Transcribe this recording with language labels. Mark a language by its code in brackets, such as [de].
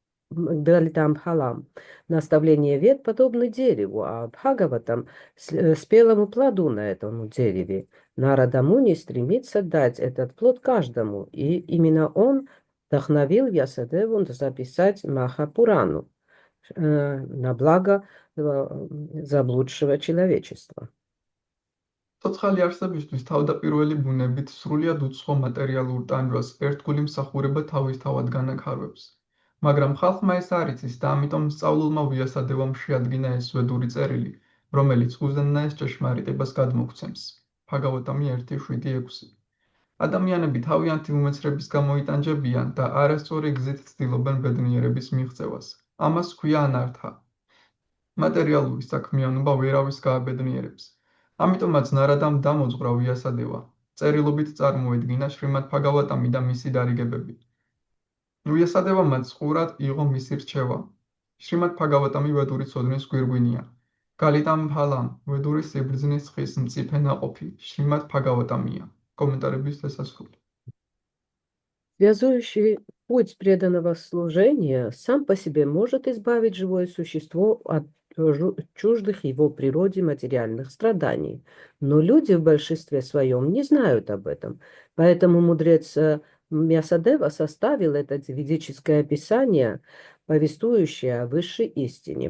[ru] Далитам Халам. Наставление вет подобны дереву, а Бхагаватам спелому плоду на этом дереве. Нарада Муни стремится дать этот плод каждому, и именно он вдохновил Вьясадеву записать Махапурану на благо заблудшего человечества. [ka] ცოცხალი არსებისთვის თავდაპირველი ბუნებით სრულიად უცხო მატერიალურ ტანჯვას ერთგული მსახურება თავისთავად განახარვებს. მაგრამ ხალხმა ეს არ იცის და ამიტომ სწავლულმა ვიასადევამ შეადგინა ეს ვედური წერილი, რომელიც უზენაეს ჭეშმარიტებას გადმოგვცემს. ბჰაგავატამი 1:7-6. ადამიანები თავიანთი უმეცრების გამო იტანჯებიან და არასწორი გზით ცდილობენ ბედნიერების მიღწევას. ამას ჰქვია ანართა. მატერიალური საქმიანობა ვერავის გააბედნიერებს. ამიტომაც ნარადამ დამოძღვრა ვიასადევა. წერილობით წარმოედგინა შრიმად ბჰაგავატამი და მისი დარიგებები. ვიასადევამაც ყურად იყო მისი რჩევა. შრიმად ბჰაგავატამი ვედური ცოდნის გვირგვინია. გალიტამ ფალამ ვედური სიბრძნის ხის მწიფე ნაყოფი შრიმად ბჰაგავატამია. комментарийების დასასრული. [ru] Связующий путь преданного служения сам по себе может избавить живое существо от чуждых его природе материальных страданий. Но люди в большинстве своем не знают об этом. Поэтому мудрец Мясадева составил это ведическое описание, повествующее о высшей истине.